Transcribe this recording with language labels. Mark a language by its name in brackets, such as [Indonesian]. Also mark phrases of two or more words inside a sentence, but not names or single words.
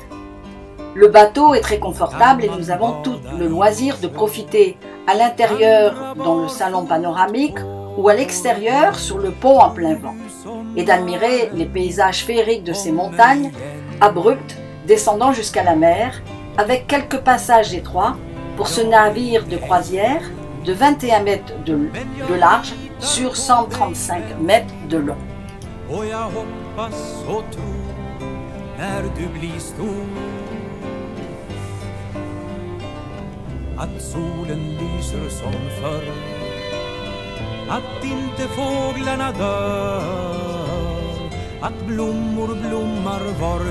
[French] Le bateau est très confortable et nous avons tout le loisir de profiter à l'intérieur dans le salon panoramique ou à l'extérieur sur le pont en plein vent et d'admirer les paysages féeriques de ces montagnes abruptes descendant jusqu'à la mer avec quelques passages étroits pour ce navire de croisière de 21 mètres de large sur 135 mètres de long. [Swedish] Och jag hoppas och tror när du blir stor att solen lyser som förr, att inte fåglarna dör, att blommor blommar var